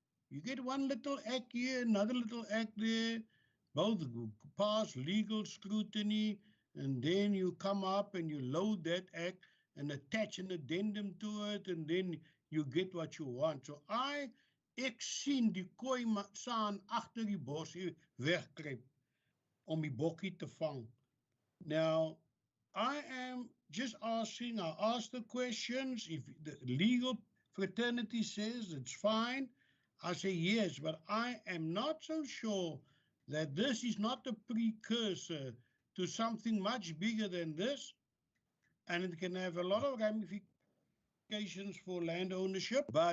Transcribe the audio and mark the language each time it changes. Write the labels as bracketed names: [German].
[English] You get one little act here, another little act there, both pass legal scrutiny, and then you come up and you load that act and attach an addendum to it, and then you get what you want. [Afrikaans] So ek sien die kooi saan agter die bos wegkruip om die bokkie te vang. [English] Now, I am just asking, I asked the questions. If the legal fraternity says it's fine, I say yes, but I am not so sure that this is not a precursor to something much bigger than this, and it can have a lot of ramifications for land ownership.